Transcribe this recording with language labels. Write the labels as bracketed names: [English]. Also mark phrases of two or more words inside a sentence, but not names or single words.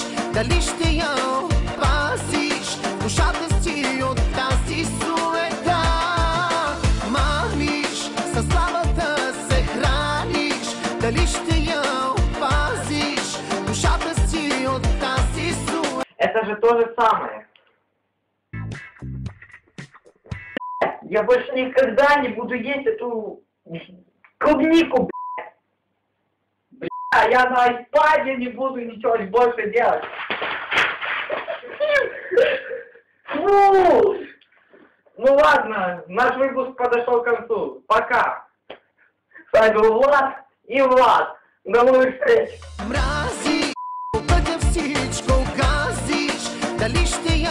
[Bulgarian] Дали ще я опазиш душата си от тази суета? Мамиш, със славата се храниш. Дали ще я опазиш душата си от тази суета? [Russian] Это же то же самое. Я больше никогда не буду есть эту клубнику, бля. Я на айпаде не буду ничего больше делать. Фу! Ну ладно, наш выпуск подошел к концу. Пока. С вами был Влад и Влад. До новых встреч. [Bulgarian] Мрази, по пътя всичко газиш. Дали ще